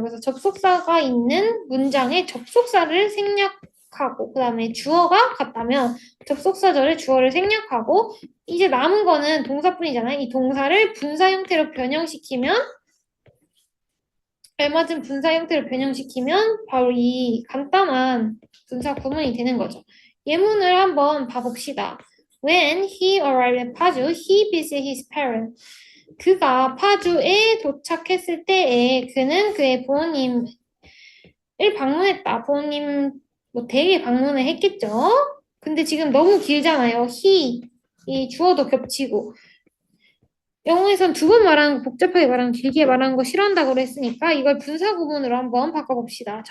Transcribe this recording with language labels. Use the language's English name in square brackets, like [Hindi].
[Korean] 그래서 접속사가 있는 문장에 접속사를 생략하고, 그 다음에 주어가 같다면 접속사절에 주어를 생략하고, 이제 남은 거는 동사뿐이잖아요. 이 동사를 분사 형태로 변형시키면, 알맞은 분사 형태로 변형시키면 바로 이 간단한 분사 구문이 되는 거죠. 예문을 한번 봐봅시다. [English] When he arrived at Paju, he visited his parents. [Korean] 그가 파주에 도착했을 때에 그는 그의 부모님을 방문했다. 부모님 뭐 댁에 방문을 했겠죠. 근데 지금 너무 길잖아요. 이 주어도 겹치고. 영어에선 두 번 말하는 거 복잡하게 말하는 길게 말하는 거 싫어한다고 그랬으니까 이걸 분사 구문으로 한번 바꿔봅시다.